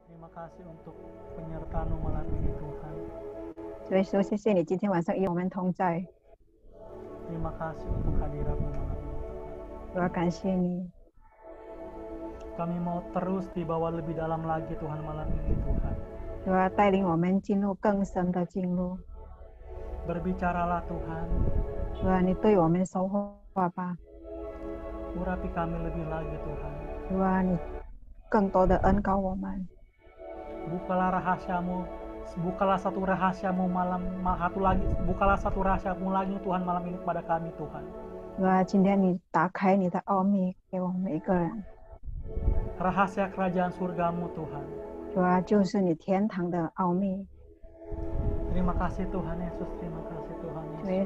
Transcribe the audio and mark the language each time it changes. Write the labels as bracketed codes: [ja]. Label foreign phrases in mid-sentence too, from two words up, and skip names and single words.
[id] kasih untuk penyertaan malam ini Tuhan. [zh] 所以说，谢谢你今天晚上与我们同在。 [id] Terima kasih untuk hadiratmu malam ini Tuhan. [zh] 我要感谢你， [id] Kami mau terus dibawa lebih dalam lagi Tuhan malam ini Tuhan. [zh] 我要带领我们进入更深的进入。 [id] Berbicaralah Tuhan, [zh] 主啊，你对我们说话吧。 [id] urapi kami lebih lagi Tuhan. [zh] 主啊，你更多的恩膏我们。 [id] Bukalah rahasiamu, bukalah satu rahasiamu bukalah satu rahasiamu lagi Tuhan malam ini kepada kami Tuhan. [zh] 主啊，今天你打开你的奥秘给我们每一个人。 [id] Rahasia kerajaan surgamu Tuhan. [zh] 主啊，就是你天堂的奥秘。 [id] Terima kasih Tuhan Yesus, terima kasih Tuhan [zh] 主 [id] Yesus.